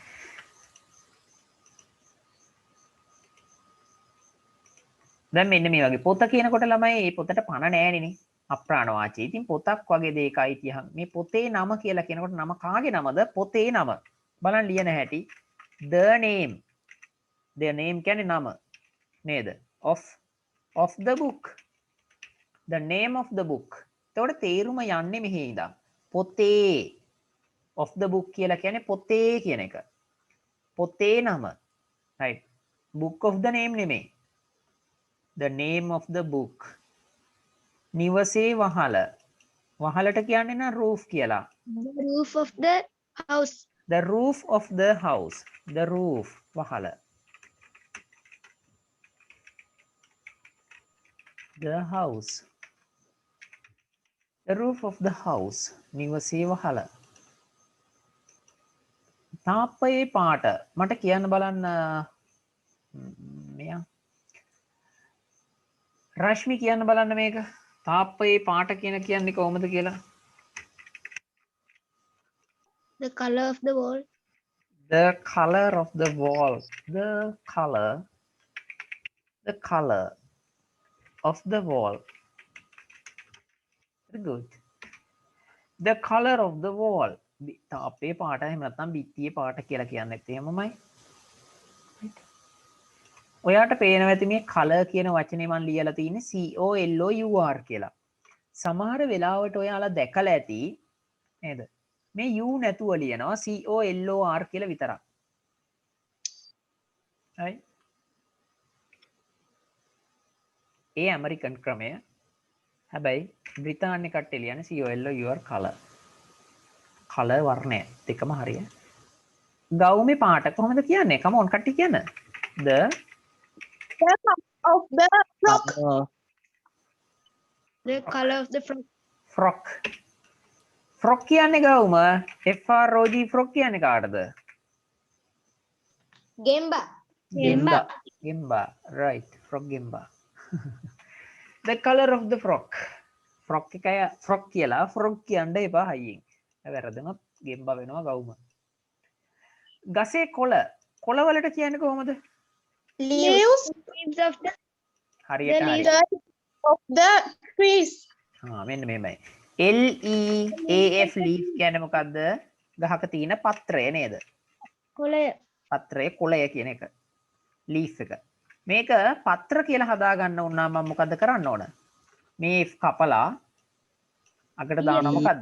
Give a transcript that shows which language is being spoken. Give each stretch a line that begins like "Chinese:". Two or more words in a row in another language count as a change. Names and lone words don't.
Sinhala: දැන් මෙන්න මේ වගේ පොත කියනකොට ළමයි මේ පොතට පණ නෑනේ. අප්‍රාණ වාචී. ඉතින් පොතක් වගේ දෙයකයි තියහන්. මේ පොතේ නම කියලා කියනකොට නම කාගේ නමද? පොතේ නම. බලන්න ලියන හැටි.
English: The name. The name
Sinhala: කියන්නේ නම. නේද?
English: Of the book. The name of the book.
Sinhala: එතකොට තේරුම යන්නේ මෙහි ඉඳන්. පොතේ.
English: Of the book
Sinhala: කියලා කියන්නේ පොතේ කියන එක. පොතේ නම.
English: right. Book of the name නෙමෙයි. The name of the book.
Sinhala: නිවසේ වහල. වහලට කියන්නේ නා roof කියලා.
English: The roof of the house. The roof of the house. The roof වහල. The house. The roof of the house.
Sinhala: නිවසේ වහල. තාප්පයේ පාට. මට කියන්න බලන්න මෙයා රශ්මි කියන්න බලන්න මේක. තාප්පයේ පාට කියන්නේ කොහොමද කියලා?
English: The color of the wall. The color of the wall. The color of the wall. Very good. The color of the wall.
Sinhala: තාප්පයේ පාට එහෙම නැත්නම් බිත්තියේ පාට කියලා කියන්නේත් එහෙමමයි. ඔයාට පේනවා ඇති මේ color කියන වචනේ මම ලියලා තියෙන්නේ COLOUR කියලා. සමහර වෙලාවට ඔයාලා දැකලා ඇති නේද? මේ U නැතුව ලියනවා COLOR කියලා විතරක්. right? ඒ ඇමරිකන් ක්‍රමය. හැබැයි බ්‍රිතාන්‍ය කට්ටිය ලියන්නේ
English: COLOUR color.
Sinhala: color වර්ණය දෙකම හරිය. ගවුමේ පාට කොහොමද කියන්නේ?
English: come on
Sinhala: කට්ටිය කියන්න.
English: The of the frock. The color of the frock.
Sinhala: Frock කියන්නේ ගවුම.
English: FROG frock
Sinhala: කියන්නේ කාටද? Gemba.
English: Gemba. Right. Frog Gemba. The color of the frock. Frock එකයි frock කියලා frog
Sinhala: කියන්න එපා හයියෙන්. වැරදුනොත් ගෙම්බා වෙනවා ගවුම. ගසේ කොළ. කොළ වලට කියන්නේ කොහොමද?
English: Leaves of the
Sinhala: හරියට හරි.
English: of the trees.
Sinhala: මෙන්න මෙහෙමයි. LEAF leaf කියන්නේ මොකද්ද? ගහක තියෙන පත්‍රය නේද? කොළය. පත්‍රයේ කොළය කියන එක. leaf එක. මේක පත්‍ර කියලා හදා ගන්න උනා මම මොකද්ද කරන්න ඕන? මේ කපලා අකට දානවා මොකද්ද?